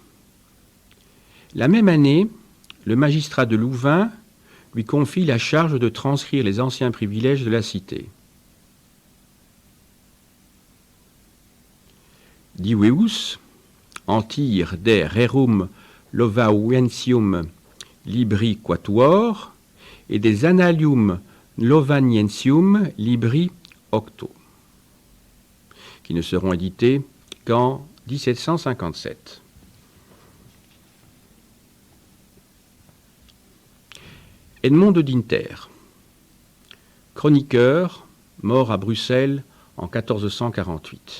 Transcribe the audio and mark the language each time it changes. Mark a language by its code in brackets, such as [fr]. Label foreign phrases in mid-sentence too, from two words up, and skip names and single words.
[fr] La même année, le magistrat de Louvain lui confie la charge de transcrire les anciens privilèges de la cité. Divéus, en tire des Rerum Lovauensium Libri Quatuor et des Annalium Lovaniensium Libri Octo, qui ne seront édités qu'en 1757. Edmond de Dinter, chroniqueur, mort à Bruxelles en 1448.